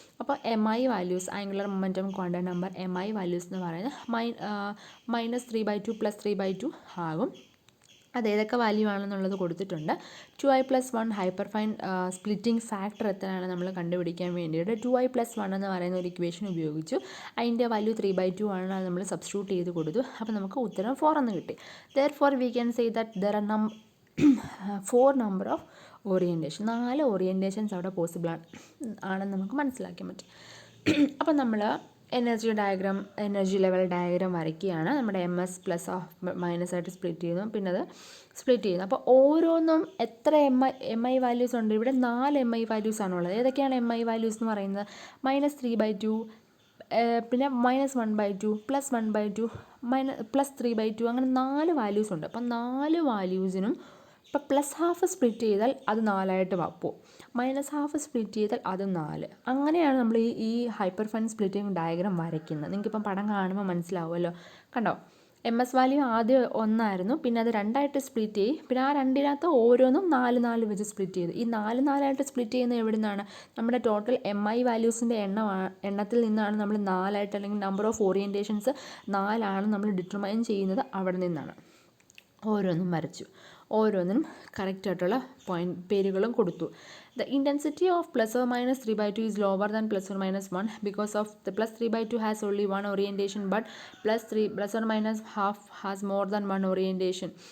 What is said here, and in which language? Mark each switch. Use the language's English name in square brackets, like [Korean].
[Malayalam] അപ്പോൾ MI values, angular momentum quantum number MI values എന്ന് പറയുന്നത് [English] minus 3 by 2 [Malayalam] plus 3 by 2 ആകും. അത് ഏതൊക്കെ വാല്യൂ ആണെന്നുള്ളത് കൊടുത്തിട്ടുണ്ട്. 2i plus 1 hyper fine splitting factor എത്രയാണ് നമ്മൾ കണ്ടുപിടിക്കാൻ വേണ്ടിയിട്ട് 2i plus 1 എന്ന് പറയുന്ന ഒരു ഇക്വേഷൻ ഉപയോഗിച്ചു. അതിൻ്റെ വാല്യൂ 3 by 2 ആണ്, അത് നമ്മൾ സബ്സ്റ്റിറ്റ്യൂട്ട് ചെയ്ത് കൊടുത്തു. അപ്പോൾ നമുക്ക് ഉത്തരം 4 എന്ന് കിട്ടി. [English] therefore we can say that there are 4 number of orientation, [Malayalam] 4 orientations അവിടെ പോസിബിൾ ആണെന്ന് നമുക്ക് മനസ്സിലാക്കാൻ പറ്റും. അപ്പം നമ്മൾ എനർജി ലെവൽ ഡയഗ്രാം വരയ്ക്കുകയാണ്. നമ്മുടെ MS പ്ലസ് ഓഫ് മൈനസ് ആയിട്ട് സ്പ്ലിറ്റ് ചെയ്യുന്നു, പിന്നെ അത് സ്പ്ലിറ്റ് ചെയ്യുന്നു. അപ്പോൾ ഓരോന്നും എത്ര MI വാല്യൂസ് ഉണ്ട്? ഇവിടെ 4 MI വാല്യൂസ് ആണുള്ളത്. ഏതൊക്കെയാണ് MI വാല്യൂസ് എന്ന് പറയുന്നത്? -3 by 2, പിന്നെ -1 by 2, +1 by 2, +3 by 2, അങ്ങനെ 4 വാല്യൂസ് ഉണ്ട്. അപ്പം 4 വാല്യൂസിനും ഇപ്പോൾ +1/2 സ്പ്ലിറ്റ് ചെയ്താൽ അത് 4ആയിട്ട് പോകും, -1/2 സ്പ്ലിറ്റ് ചെയ്താൽ അത് 4. അങ്ങനെയാണ് നമ്മൾ ഈ ഹൈപ്പർ ഫൈൻ സ്പ്ലിറ്റിംഗ് ഡയഗ്രാം വരയ്ക്കുന്നത്. നിങ്ങൾക്കിപ്പം പടം കാണുമ്പോൾ മനസ്സിലാവുമല്ലോ. കണ്ടോ, MS വാല്യൂ ആദ്യം 1 ആയിരുന്നു, പിന്നെ അത് 2ആയിട്ട് സ്പ്ലിറ്റ് ചെയ്യും, പിന്നെ ആ 2-നകത്ത് ഓരോന്നും 4 വെച്ച് സ്പ്ലിറ്റ് ചെയ്തു. ഈ 4 സ്പ്ലിറ്റ് ചെയ്യുന്നത് എവിടെ നിന്നാണ്? നമ്മുടെ ടോട്ടൽ MI വാല്യൂസിൻ്റെ എണ്ണത്തിൽ നിന്നാണ് നമ്മൾ 4ആയിട്ട്, അല്ലെങ്കിൽ നമ്പർ ഓഫ് ഓറിയൻറ്റേഷൻസ് 4 ആണ് നമ്മൾ ഡിറ്റർമൈൻ ചെയ്യുന്നത്, അവിടെ നിന്നാണ്. ഓരോന്നും വരച്ചു, ഓരോന്നിനും കറക്റ്റായിട്ടുള്ള പേരുകളും കൊടുത്തു. [English] The intensity of plus or minus 3 by 2 is lower than plus or minus 1 because of the plus 3 by 2 has only one orientation, but plus or minus half has more than one orientation.